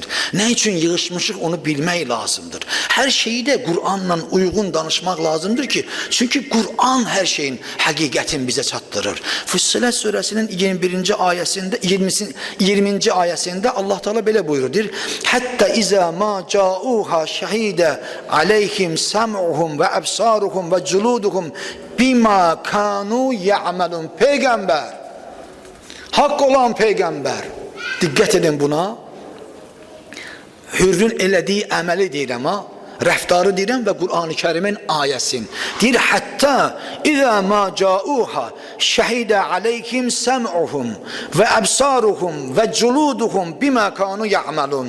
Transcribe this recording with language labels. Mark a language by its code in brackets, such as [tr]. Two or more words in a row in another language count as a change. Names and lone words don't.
[az] Nə üçün yığışmışıq onu bilmək lazımdır. Hər şeyi də Qur'anla uyğun danışmaq lazımdır ki, çünki Qur'an hər şeyin həqiqətini bizə çatdırır. Füssilet surəsinin 21-ci ayəsində, 20-ci ayəsində Allah Teala belə buyurur. [ar] حتى إذا ما جاءوها شهد عليهم سمعهم وأبصارهم وجلودهم بما كانوا يعملون. [az] Peyğəmbər, haqq olan Peyğəmbər, diqqət edin buna, Hürrün elədiyi əməli deyirəm ha, rəftarı deyirəm və Qur'an-ı Kərimin ayəsin. [ar] Deyir, حتى إذا ما جاءوها شهد عليهم سمعهم وأبصارهم وجلودهم بما كانوا يعملون.